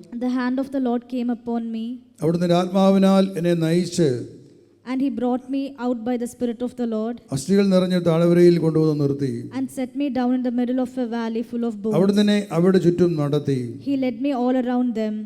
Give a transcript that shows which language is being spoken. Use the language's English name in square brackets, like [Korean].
[English] The hand of the Lord came upon me, [Malayalam] അവിടുന്ന് ആത്മാവിനാൽ എന്നെ നയിച്ച് [English] and He brought me out by the Spirit of the Lord, [Malayalam] അസ്ഥികൾ നിറഞ്ഞ താഴ്വരയിൽ കൊണ്ടുവന്ന് നിർത്തി. [English] and set me down in the middle of a valley full of bones. [Malayalam] അവിടുന്ന് അവിടെ ചുറ്റും നടത്തി. [English] He led me all around them.